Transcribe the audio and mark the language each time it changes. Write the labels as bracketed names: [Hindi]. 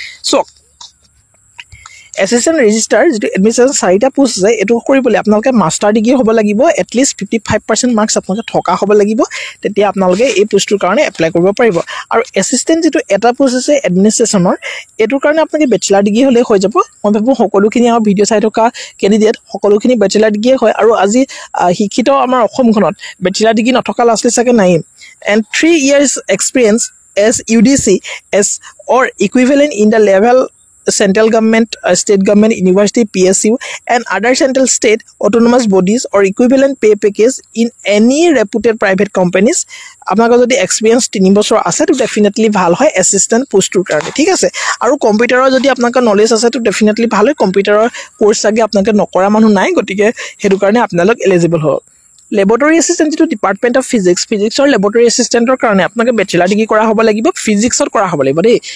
[Assamese] চাওক, assistant register যিটো administration 4টা পোষ্ট আছে, এইটো কৰিবলৈ আপোনালোকে মাষ্টাৰ ডিগ্ৰী হ'ব লাগিব, এটলিষ্ট 55% মাৰ্কছ আপোনালোকে থকা হ'ব লাগিব, তেতিয়া আপোনালোকে এই পোষ্টটোৰ কাৰণে এপ্লাই কৰিব পাৰিব। আৰু এছিষ্টেণ্ট যিটো এটা পোষ্ট আছে এডমিনিষ্ট্ৰেশ্যনৰ, এইটোৰ কাৰণে আপোনালোকে বেচেলাৰ ডিগ্ৰী হ'লেই হৈ যাব। মই ভাবোঁ সকলোখিনি আমাৰ ভিডিঅ' চাই থকা কেণ্ডিডেট সকলোখিনি বেচেলাৰ ডিগ্ৰীয়ে হয়, আৰু আজি শিক্ষিত আমাৰ অসমখনত বেচেলাৰ ডিগ্ৰী নথকা ল'ৰা ছোৱালী চাগে নায়েই। [English] And 3 years experience as UDC as or equivalent in the level central government, state government, university, PSU and other central state autonomous bodies or equivalent pay package in any reputed private companies. [Assamese] আপোনালোকৰ যদি experience 3 বছৰ আছে তো definitely ভাল হয় assistant পোষ্টটোৰ কাৰণে, ঠিক আছে। আৰু কম্পিউটাৰৰ যদি আপোনালোকৰ নলেজ আছে তো ডেফিনেটলি ভাল হয়। কম্পিউটাৰৰ কোৰ্চ চাগে আপোনালোকে নকৰা মানুহ নাই, গতিকে সেইটো কাৰণে আপোনালোক এলিজিবল হ'ব। লেবৰেটৰী এছিষ্টেণ্ট যিটো ডিপাৰ্টমেণ্ট অফ ফিজিক্সৰ লেবৰেটৰী এছিষ্টেণ্টৰ কাৰণে আপোনালোকে বেচেলাৰ ডিগ্ৰী কৰা হ'ব লাগিব, ফিজিক্সত কৰা হ'ব লাগিব দেই।